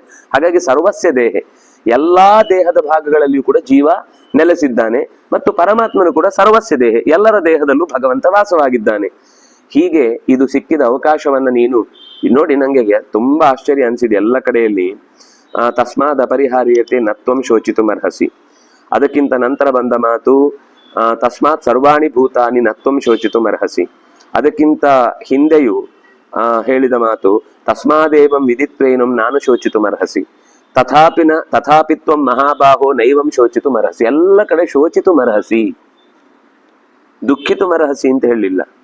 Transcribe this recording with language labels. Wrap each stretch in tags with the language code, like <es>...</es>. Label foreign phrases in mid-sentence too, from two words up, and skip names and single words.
<kn>ಹಾಗಾಗಿ</kn> <sa>ಸರ್ವಸ್ಯ ದೇಹೆ,</sa> <kn>ಎಲ್ಲಾ ದೇಹದ ಭಾಗಗಳಲ್ಲಿಯೂ ಕೂಡ ಜೀವ ನೆಲೆಸಿದ್ದಾನೆ ಮತ್ತು ಪರಮಾತ್ಮನು ಕೂಡ</kn> <sa>ಸರ್ವಸ್ಯ ದೇಹೆ,</sa> <kn>ಎಲ್ಲರ ದೇಹದಲ್ಲೂ ಭಗವಂತ ವಾಸವಾಗಿದ್ದಾನೆ. ಹೀಗೆ ಇದು ಸಿಕ್ಕಿದ ಅವಕಾಶವನ್ನ ನೀನು ನೋಡಿ. ನಂಗೆ ತುಂಬಾ ಆಶ್ಚರ್ಯ ಅನ್ಸಿದೆ ಎಲ್ಲ ಕಡೆಯಲ್ಲಿ</kn> <sa>ತಸ್ಮಾದ್ ಅಪರಿಹಾರ್ಯತೆ ನತ್ವಂ ಶೋಚಿತುಮರ್ಹಸಿ.</sa> <kn>ಅದಕ್ಕಿಂತ ನಂತರ ಬಂದ ಮಾತು</kn> <sa>ತಸ್ಮಾತ್ ಸರ್ವಾಣಿ ಭೂತಾನಿ ನತ್ವಂ ಶೋಚಿತುಮರ್ಹಸಿ.</sa> <kn>ಅದಕ್ಕಿಂತ ಹಿಂದೆಯೂ ಹೇಳಿದ ಮಾತು</kn> <sa>ತಸ್ಮಾದೇವಂ ವಿದಿತ್ವೇನಂ ನಾನು ಶೋಚಿತುಮರ್ಹಸಿ. ತಥಾಪಿತ್ವಂ ಮಹಾಬಾಹೋ ನೈವಂ ಶೋಚಿತುಮರ್ಹಸಿ.</sa> <kn>ಎಲ್ಲ ಕಡೆ</kn> <sa>ಶೋಚಿತುಮರ್ಹಸಿ, ದುಃಖಿತುಮರ್ಹಸಿ</sa> <kn>ಅಂತ ಹೇಳಿಲ್ಲ.</kn>